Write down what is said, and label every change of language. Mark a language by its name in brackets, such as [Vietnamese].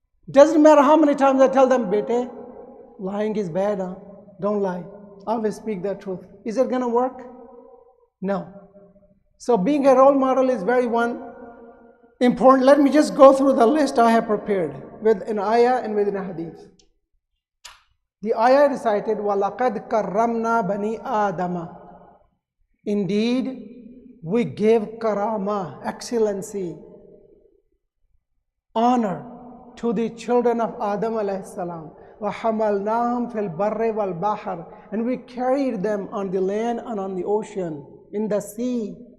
[English] Doesn't matter how many times I tell them, Bete, lying is bad, huh? Don't lie. Always speak the truth. Is it going to work? No. So being a role model is very important. Let me just go through the list I have prepared with an ayah and with a hadith. The ayah recited, [Arabic] وَلَقَدْ كَرَّمْنَا بَنِي آدَمَ. [English] Indeed, we give karama, excellency, honor to the children of Adam alayhi salam. [Arabic] وَحَمَلْنَاهُمْ فِي الْبَرِّ وَالْبَحْرِ. [English] And we carried them on the land and on the ocean, in the sea.